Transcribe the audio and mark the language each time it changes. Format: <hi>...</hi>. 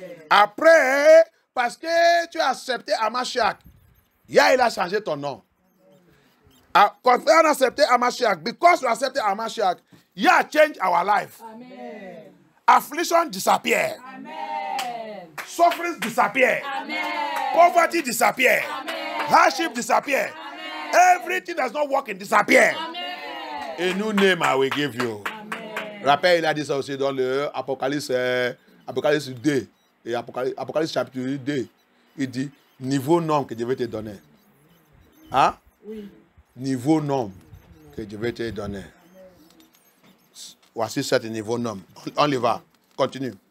<fr>Après, parce que tu as accepté Amashiach, il a changé ton nom. Quand on a accepté Amashiach,</fr> <en>because we accepted Amashiach, Yah changed our life. Amen. Affliction disappear. Amen. Suffering disappear. Amen. Poverty disappear. Amen. Hardship disappear. Amen. Everything that's not working disappear. Amen. A new name I will give you. Amen.</en> <fr>Rappel, il a dit ça aussi dans le Apocalypse 2 et Apocalypse chapitre 2. Il dit niveau nom que je vais te donner. Hein? Oui. Niveau nom que je vais te donner. Voici ce niveau nom. On y va. Continue.</fr>